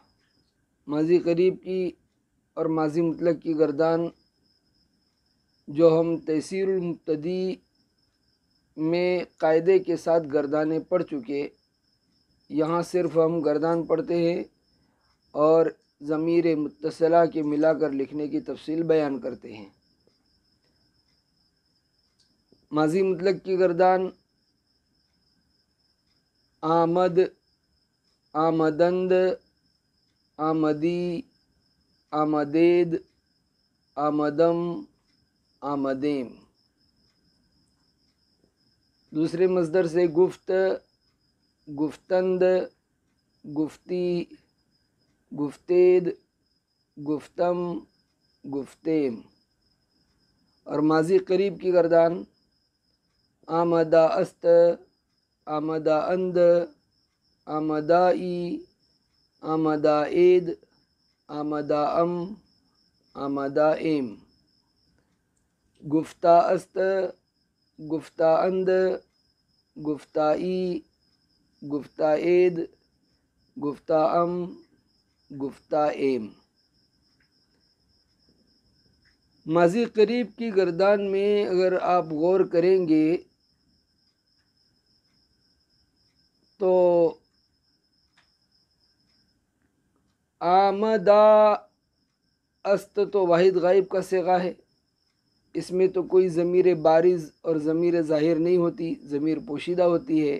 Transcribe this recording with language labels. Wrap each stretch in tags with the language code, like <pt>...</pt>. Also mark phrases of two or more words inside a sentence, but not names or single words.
<ur>ماضی قریب کی اور ماضی مطلق کی گردان جو ہم تیسیر المبتدی میں قاعدے کے ساتھ گردانیں پڑھ چکے، یہاں صرف ہم گردان پڑھتے ہیں اور ضمیر متصلہ کے ملا کر لکھنے کی تفصیل بیان کرتے ہیں. ماضی مطلق کی گردان</ur> <fa>آمد، آمدند، آمدی، آمدید، آمدم، آمدیم.</fa> <ur>دوسرے مصدر سے</ur> <fa>گفت، گفتند، گفتی، گفتید، گفتم، گفتیم.</fa> <ur>اور ماضی قریب کی گردان</ur> <fa>آمدہ است، آمدہ اند، آمدائی، آمدہ عید، آمدہ ام، آمدہ ایم. گفتہ است، گفتہ اند، گفتائی، گفتہ عید، گفتہ ام، گفتہ ایم.</fa> <ur>ماضی قریب کی گردان میں اگر آپ غور کریں گے تو</ur> <fa>آمدہ است</fa> <ur>تو واحد غائب کا صیغہ ہے، اس میں تو کوئی ضمیر بارز اور ضمیر ظاہر نہیں ہوتی، ضمیر پوشیدہ ہوتی ہے.</ur>